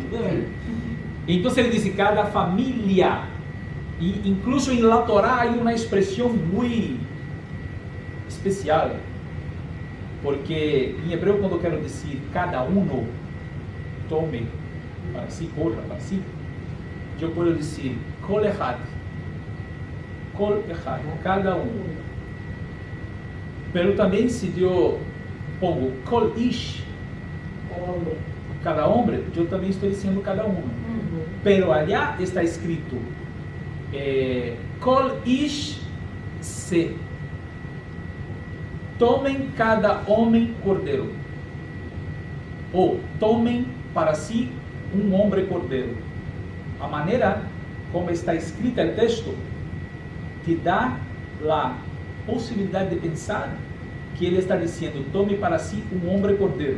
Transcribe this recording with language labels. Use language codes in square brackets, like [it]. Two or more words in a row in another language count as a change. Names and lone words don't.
[pt] Então ele disse cada família. E incluso em la Torá há uma expressão muito especial. Porque em hebreu, quando eu quero dizer cada um tome para si, corra para si, eu posso dizer [he] כל אחד, [pt] cada um. Pero também se eu pongo [he] כל איש, [pt] cada homem, eu também estou dizendo cada um. [es] Pero allá [pt] está escrito [he] כל איש שה. [pt] Tomem cada homem cordeiro, ou tomem para si um homem cordeiro. A maneira como está escrita o texto te dá a possibilidade de pensar que ele está dizendo: tome para si um homem cordeiro.